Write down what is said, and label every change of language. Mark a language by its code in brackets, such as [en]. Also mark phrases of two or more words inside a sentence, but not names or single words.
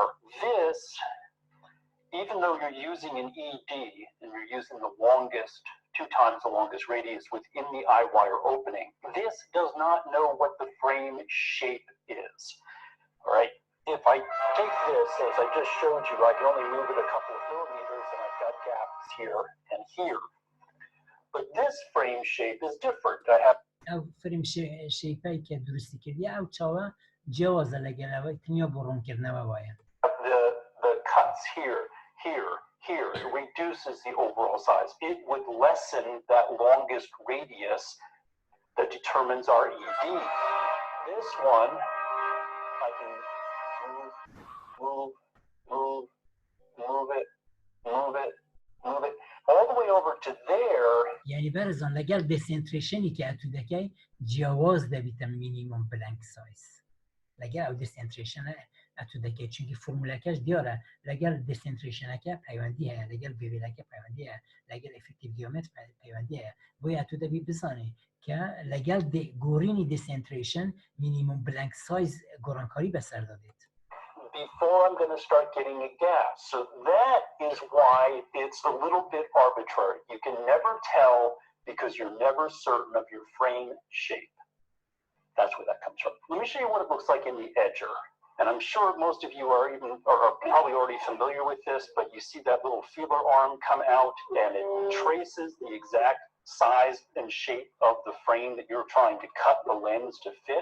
[en] This, even though you're using an ED and you're using the longest, 2 times the longest radius within the eye wire opening, this does not know what the frame shape is. All right. If I take this, as I just showed you, I can only move it a couple of millimeters and I've got gaps here and here. But this frame shape is different. I have [ckb] ئەو [en] frame shape [ckb] کە دروستی کردی ئەو چاوە جیاوازە لەگەڵەوەی تەنیا بۆ ڕوونکردنەوە وایە. [en] The cuts here, here, it reduces the overall size. It would lessen that longest radius that determines our ED. This one, I can move it, all the way over to there. [ckb] یعنی بەرزان لەگەڵ دسنتریشنی کە ئەتو دەکەی جیاواز دەبیتە [en] minimum blank size [ckb] لەگەڵ ئەو دسنتریشنە ئەتو دەکەی چونکی فورمولەکەش دیارە لەگەڵ دسنتریشنەکە پەیوەندی هەیە لەگەڵ بێڤێلەکە پەیوەندی هەیە لەگەڵ [en] effective diameter [ckb] پەیوەندی هەیە بۆیە ئەتو دەبی بزانێ کە لەگەڵ گۆڕینی دسنتریشن [en] minimum blank size [ckb] گۆڕانکاری بەسەردەدێت. [en] Before I'm going to start getting a gap. So that is why it's a little bit arbitrary. You can never tell because you're never certain of your frame shape. That's where that comes from. Let me show you what it looks like in the edger. And I'm sure most of you are probably already familiar with this, but you see that little feeler arm come out and it traces the exact size and shape of the frame that you're trying to cut the lens to fit.